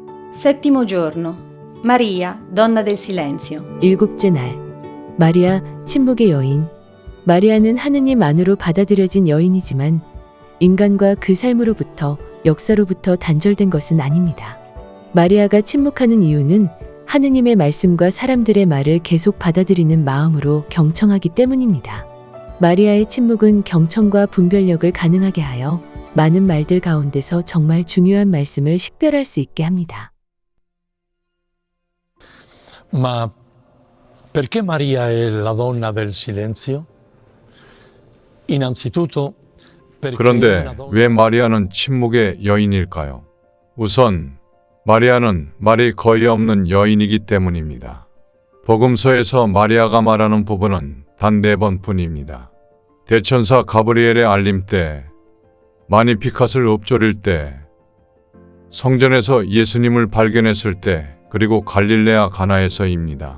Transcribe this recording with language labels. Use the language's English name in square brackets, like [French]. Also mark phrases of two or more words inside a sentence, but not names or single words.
[Italian] Settimo giorno. Maria, donna del silenzio. [Korean] 일곱째 날. 마리아, 침묵의 여인. 마리아는 하느님 안으로 받아들여진 여인이지만 인간과 그 삶으로부터, 역사로부터 단절된 것은 아닙니다. 마리아가 침묵하는 이유는 하느님의 말씀과 사람들의 말을 계속 받아들이는 마음으로 경청하기 때문입니다. 마리아의 침묵은 경청과 분별력을 가능하게 하여 많은 말들 가운데서 정말 중요한 말씀을 식별할 수 있게 합니다. [Italian] Ma perché Maria è la donna del silenzio? Innanzitutto perché [Korean] 그런데 왜 마리아는 침묵의 여인일까요? 우선 마리아는 말이 거의 없는 여인이기 때문입니다. 복음서에서 마리아가 말하는 부분은 단 4번뿐입니다. 대천사 가브리엘의 알림 때, 마니피캇을 읊조릴 때, 성전에서 예수님을 발견했을 때, 그리고 갈릴레아 가나에서입니다.